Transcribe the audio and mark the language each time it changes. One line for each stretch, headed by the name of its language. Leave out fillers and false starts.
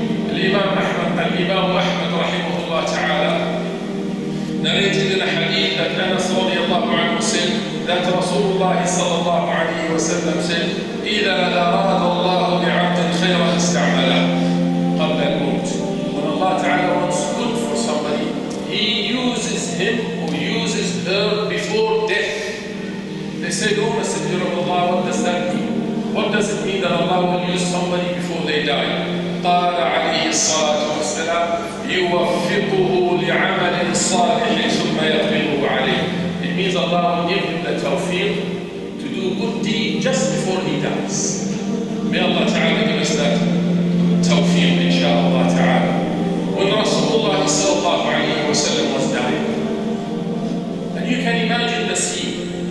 English: Al-Imam Ahmad rahimahullah ta'ala narrated in a hadith that Anas radiallahu anhu said that Rasulullah sallallahu alayhi wa sallam said, إِذَا أَرَادَ اللَّهُ بِعَبْدٍ خَيْرًا اسْتَعْمَلَهُ قَبْلَ الْمَوْتِ. When Allah Ta'ala wants good for somebody, He uses him or uses her before death. They said, "Oh Messenger of Allah, what does that mean? What does it mean that Allah will use somebody before they die?"
Arabic: قال عليه الصلاة والسلام يوفقه لعمل صالح ثم يقبضه عليه.
English: It means Allah will give him the tawfiq to do good deed just before he dies. May Allah Ta'ala give us that tawfiq, inshaAllah Ta'ala. When Rasulullah sallallahu alayhi wa sallam was dying, and you can imagine the scene.